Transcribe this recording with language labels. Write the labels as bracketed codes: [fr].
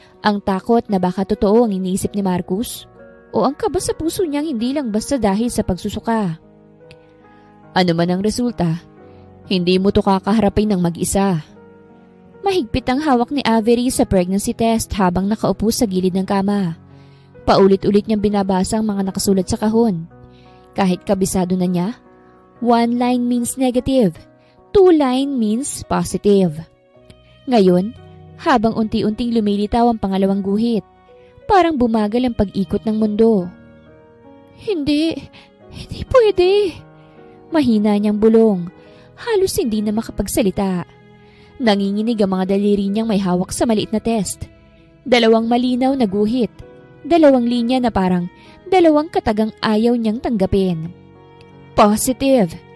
[tl] Ang takot na baka totoo ang iniisip ni Marcus o ang kaba sa puso niyang hindi lang basta dahil sa pagsusuka. Ano man ang resulta, hindi mo to kakaharapin ng mag-isa. Mahigpit ang hawak ni Avery sa pregnancy test habang nakaupo sa gilid ng kama. Paulit-ulit niyang binabasa ang mga nakasulat sa kahon. Kahit kabisado na niya, [en] 1 line means negative, 2 line means positive. [tl] Ngayon, habang unti-unting lumilitaw ang pangalawang guhit, parang bumagal ang pag-ikot ng mundo. Hindi pwede. Mahina niyang bulong, halos hindi na makapagsalita. Nanginginig ang mga daliri niyang may hawak sa maliit na test. 2 malinaw na guhit, 2 linya na parang 2 katagang ayaw niyang tanggapin. Positive.